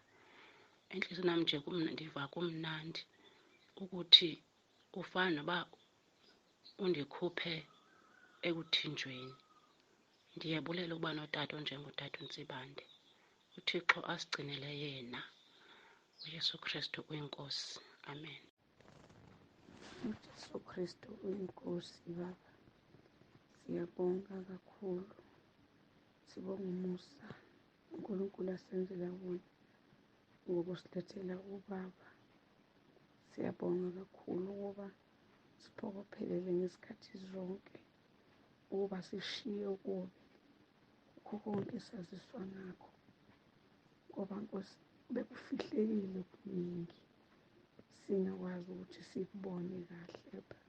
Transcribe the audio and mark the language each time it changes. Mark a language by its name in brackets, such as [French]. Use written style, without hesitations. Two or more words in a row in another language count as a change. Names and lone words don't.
[Xhosa] Entliziyweni yam nje ndiva kumnandi ukuthi ufana noba undikhuphe ekuthinjweni. Ndiyabulela ukuba notata onjengotata uNtsibande. uThixo asigcinele yena. uYesu Kristu uyinkosi. Amen. [Zulu] uJesu Kristu uyinkosi baba. Siyabonga kakhulu, sibonga umusa uNkulunkulu asenzela wona ngokusilethela ubaba. Siyabonga kakhulu ukuba siphokophelele ngezikhathi zonke, ukuba sishiye ukubi kukho konke esaziswa ngakho, ngoba Nkosi bekufihlekile okuningi singakwazi ukuthi sikubone kahle.